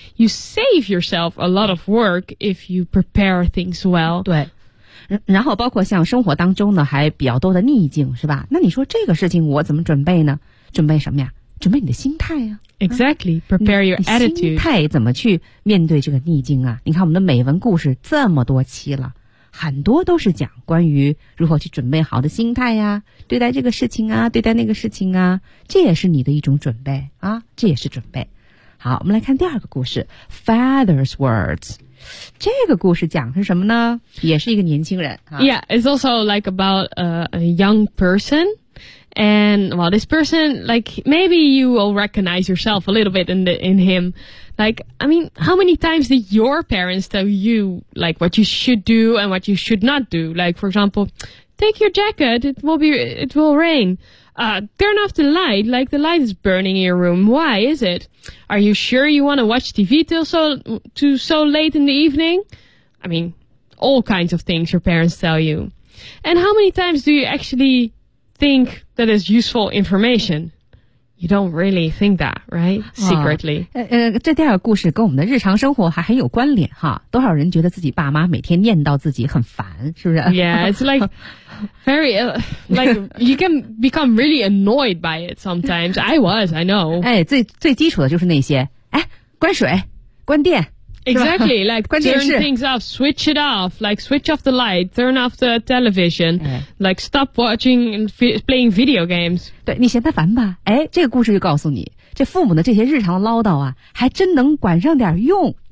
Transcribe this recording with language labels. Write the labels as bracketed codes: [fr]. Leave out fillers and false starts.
[en] You save yourself a lot of work if you prepare things well. [zh] 对，然后包括像生活当中呢，还比较多的逆境，是吧？那你说这个事情我怎么准备呢？准备什么呀？准备你的心态啊。 [en] Exactly. Prepare your attitude. [zh] 心态怎么去面对这个逆境啊？你看我们的美文故事这么多期了。很多都是讲关于如何去准备好的心态呀、啊、对待这个事情啊对待那个事情啊这也是你的一种准备啊这也是准备。好我们来看第二个故事 [en] Father's Words。 [zh] 这个故事讲是什么呢也是一个年轻人。啊、 [en] yeah, it's also like about a young person. And, well, this person, like, maybe you will recognize yourself a little bit in him. Like, I mean, how many times did your parents tell you, like, what you should do and what you should not do? Like, for example, take your jacket, it will rain. Turn off the light, like, the light is burning in your room. Why is it? Are you sure you want to watch TV till so late in the evening? I mean, all kinds of things your parents tell you. And how many times do you actually think that is useful information? You don't really think that, right? Secretly.、 [zh] 这第二个故事跟我们的日常生活还很有关联哈。多少人觉得自己爸妈每天念叨自己很烦是不是 [en] Yeah, it's like very, like, you can become really annoyed by it sometimes. I was, I know. [zh] 哎最基础的就是那些哎关水关电。 [en] Exactly, like turn things off, switch it off, like switch off the light, turn off the television,、哎、like stop watching and playing video games. [zh] 对你嫌他烦吧哎这个故事就告诉你这父母的这些日常唠叨啊还真能管上点用。